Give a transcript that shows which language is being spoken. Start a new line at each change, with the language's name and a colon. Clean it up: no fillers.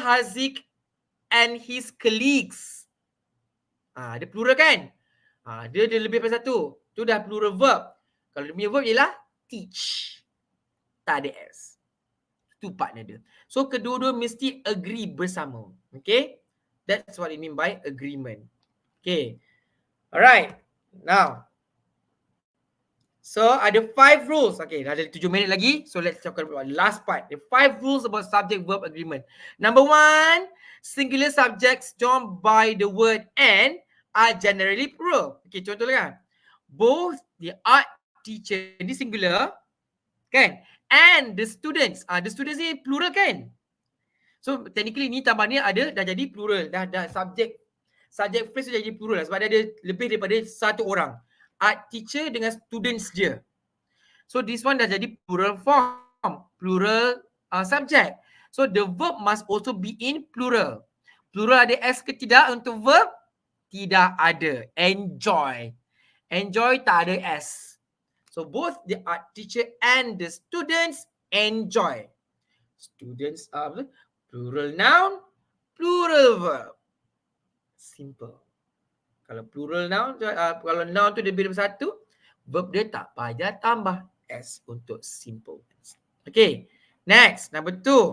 English: Haziq and his colleagues.
Malay: Dia plural kan? Dia lebih daripada satu. Tu dah plural verb. Kalau dia punya verb ialah teach. Tak ada S. Itu partner dia. So kedua-dua mesti agree bersama. Okay?
English: That's what it mean by agreement. Okay. Alright. Now. So ada 5 rules.
Malay: Okay, dah ada 7 minit lagi.
English: So let's talk about the last part. The 5 rules about subject verb agreement. Number 1, singular subjects joined by the word and are generally plural. Okay,
Malay: contohnya kan.
English: Both the art teacher,
Malay: ini singular kan,
English: and the students.
Malay: The students ni plural kan. So technically ni tambah ni ada dah jadi plural. Dah subject phrase jadi plural lah, sebab dia ada lebih daripada satu orang.
English: Art teacher
Malay: dengan students dia.
English: So this one dah jadi plural form, plural subject. So the verb must also be in plural.
Malay: Plural ada S ke tidak untuk verb? Tidak ada. Enjoy. Enjoy tak ada S.
English: So both the art teacher and the students enjoy. Students are plural noun, plural verb.
Malay: Simple. Kalau plural noun, kalau noun tu lebih daripada satu, verb dia tak payah tambah S untuk simple.
English: Okay. Next, number 2.